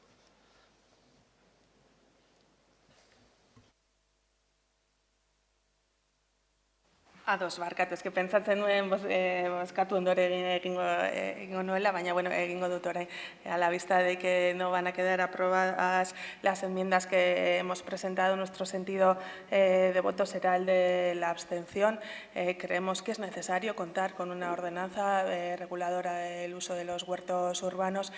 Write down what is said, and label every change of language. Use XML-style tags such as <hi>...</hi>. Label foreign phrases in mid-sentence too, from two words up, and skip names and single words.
<eu>Ados, barkatu, eske pentsatzen nuen bozkatu ondore egingo nuela, baina bueno, egingo dut orain.</eu> <es>A la vista de que no van a quedar aprobadas las enmiendas que hemos presentado, nuestro sentido de voto será el de la abstención. Creemos que es necesario contar con una ordenanza reguladora del uso de los huertos urbanos.</es>